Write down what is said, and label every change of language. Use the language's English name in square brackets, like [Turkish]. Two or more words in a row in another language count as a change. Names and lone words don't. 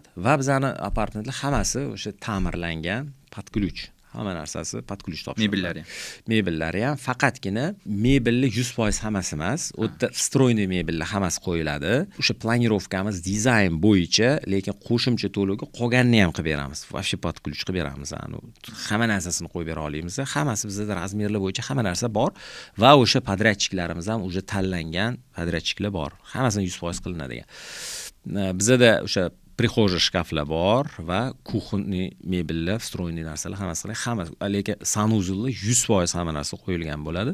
[Uzbek] Va bizning apartmentlar hammasi o'sha ta'mirlangan, [Russian] под ключ. [Uzbek] Hamma narsasi [Russian] под ключ [Uzbek] topshiriladi. Mebellari ham faqatgina mebelli 100% hammasi emas, u yerda встроенный mebellar hammasi qo'yiladi. O'sha planirovkamiz dizayn bo'yicha, lekin qo'shimcha to'lovga qolganini ham qilib beramiz. [Russian] Вообще под ключ [Uzbek] qilib beramiz. Hamma narsasini qo'yib bera olamiz. Hammasi bizda razmerlar bo'yicha hamma narsa bor va o'sha podrachiklarimiz ham o'sha tanlangan podrachiklar bor. Hammasini 100% qilinadigan. Bizda o'sha prixожий shkaflar bor va kuxonniy mebellar, встроенный narsalar hammasi, lekin sanuzullar 100% hamma narsa qo'yilgan bo'ladi.